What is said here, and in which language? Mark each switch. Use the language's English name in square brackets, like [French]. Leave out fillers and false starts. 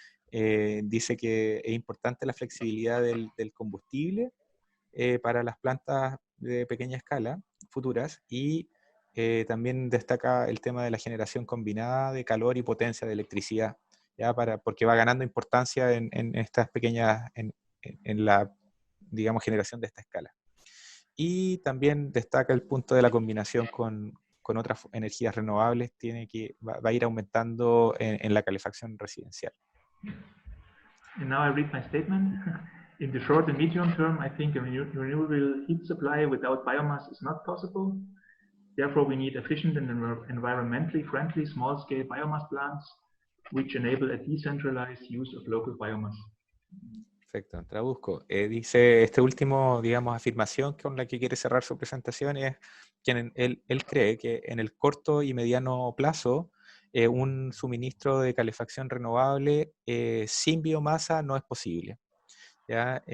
[Spanish] Dice que es importante la flexibilidad del combustible para las plantas de pequeña escala futuras, y también destaca el tema de la generación combinada de calor y potencia de electricidad, ya porque va ganando importancia en estas pequeñas, en la, digamos, generación de esta escala. Y también destaca el punto de la combinación con otras energías renovables, va a ir aumentando en la calefacción residencial. [English] And now I read my statement. In the short and medium term, I think a renewable heat supply without biomass is not possible. Therefore, we need efficient and environmentally friendly small-scale biomass plants, which enable a decentralized use of local biomass. [Spanish] Perfecto, traduzco. Dice, este último, digamos, afirmación con la que quiere cerrar su presentación es que él cree que en el corto y mediano plazo un suministro de calefacción renovable sin biomasa no es posible. ¿Ya?